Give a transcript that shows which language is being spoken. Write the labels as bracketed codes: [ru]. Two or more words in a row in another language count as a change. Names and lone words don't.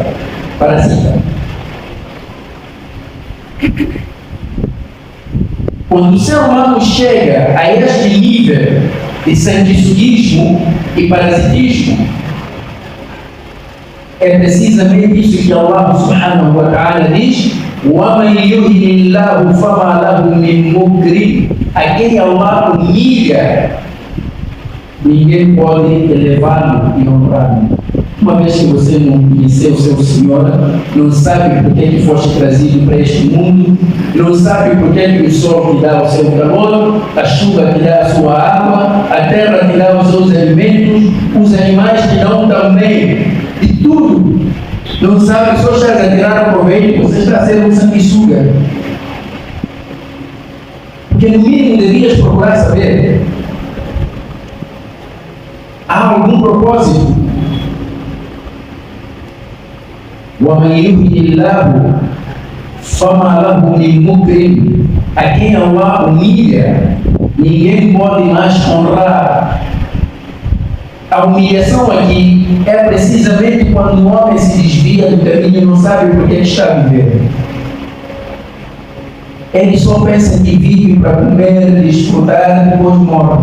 [pt] Parasita. Quando o ser humano chega a este nível de sanguessuguismo e parasitismo, é precisamente isso que Allah [ar] سبحانه وتعالى [pt] diz: [ar] وَمَنْ يُهِنِ اللَّهُ فَمَا لَهُ مِنْ مُكْرِمٍ. [pt] A quem Allah humilha, ninguém pode elevá-lo e honrá-lo. Uma vez que você não conheceu o seu Senhor, não sabe por que foste trazido para este mundo, não sabe por que o sol te dá o seu calor, a chuva te dá a sua água, a terra te dá os seus alimentos, os animais te dão também, de tudo. Não sabe, só está a tirar o proveito, você está a ser um sanguessuga. Porque no mínimo devias procurar saber: há algum propósito? [ar] وَمَنْ يُهِنِ اللَّهُ فَمَا لَهُ مِنْ مُكْرِمٍ. [pt] A quem Allah humilha, ninguém pode mais honrar. A humilhação aqui é precisamente quando o homem se desvia do caminho e não sabe por que está vivendo. Ele só pensa que vive para comer, desfrutar, depois morre.